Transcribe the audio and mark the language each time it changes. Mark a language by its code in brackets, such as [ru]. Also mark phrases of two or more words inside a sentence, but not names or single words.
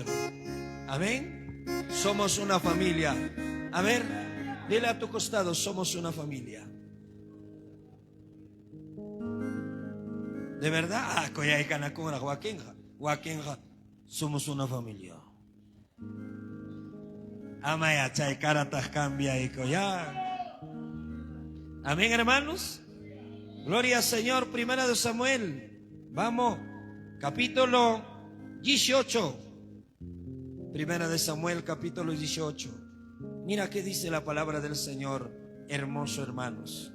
[es] Amén. Somos una familia. A ver, dile a tu costado: somos una familia. De verdad, somos una familia. [qu] Amaya chay [es] caratas cambia y ya. Amén, hermanos. Gloria al Señor. Primera de Samuel. Vamos, capítulo 18. Primera de Samuel, capítulo 18. Mira qué dice la palabra del Señor, hermoso, hermanos.